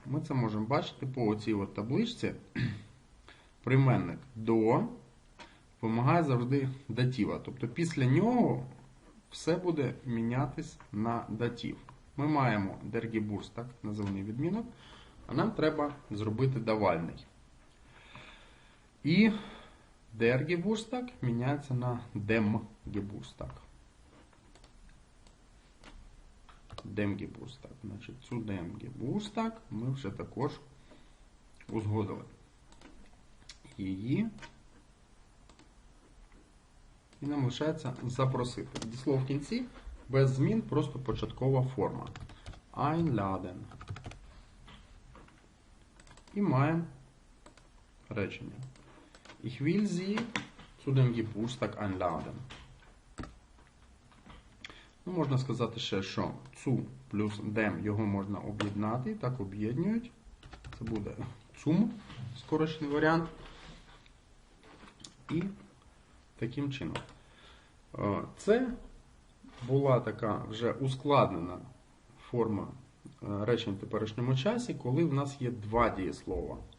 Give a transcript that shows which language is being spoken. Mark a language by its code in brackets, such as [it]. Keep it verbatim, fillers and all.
[uk] Ми це можемо бачити по оцій от табличці. Прийменник до вимагає завжди датива. Тобто після нього все буде мінятись на датів. Ми маємо der Geburtstag, називний відмінок, а нам треба зробити давальний. [de] І der Geburtstag [uk] міняється на [de] dem Geburtstag. Dem Geburtstag. [uk] Значить, цю dem Geburtstag ми вже також узгодили. Її. І нам лишається запросити. Дієслово в кінці без змін, просто початкова форма. [de] Einladen. [uk] І маємо речення. [de] Ich will Sie zu dem Geburtstag einladen. [uk] Ну, можна сказати ще, що zu плюс dem його можна об'єднати. Так об'єднують. Це буде zum, скорочний варіант. І таким чином. Це була така вже ускладнена форма речень в теперішньому часі, коли в нас є два дієслова.